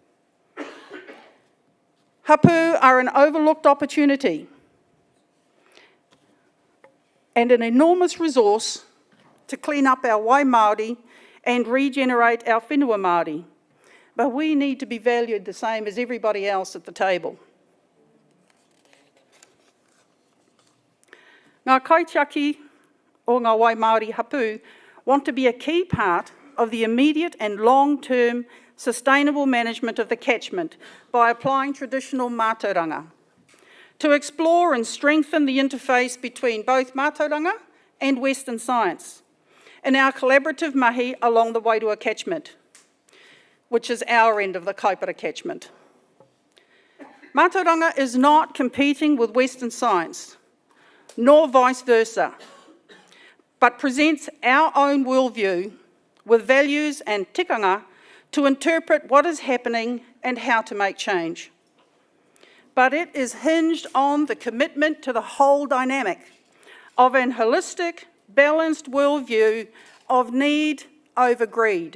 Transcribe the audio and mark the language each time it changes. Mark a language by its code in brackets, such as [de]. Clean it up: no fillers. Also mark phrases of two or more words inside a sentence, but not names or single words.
[en] Hapu are an overlooked opportunity and an enormous resource to clean up our [mi] wai Māori [en] and regenerate our [mi] whenua Māori. [en] But we need to be valued the same as everybody else at the table. [mi] Ngā kaitiaki o ngā wai Māori hapu [en] want to be a key part of the immediate and long-term sustainable management of the catchment by applying traditional mātauranga, to explore and strengthen the interface between both mātauranga and Western science in our collaborative mahi along the Wairua catchment, which is our end of the Kaipara catchment. Mātauranga is not competing with Western science, nor vice versa, but presents our own worldview with values and tikanga to interpret what is happening and how to make change. But it is hinged on the commitment to the whole dynamic, of an holistic, balanced worldview of need over greed.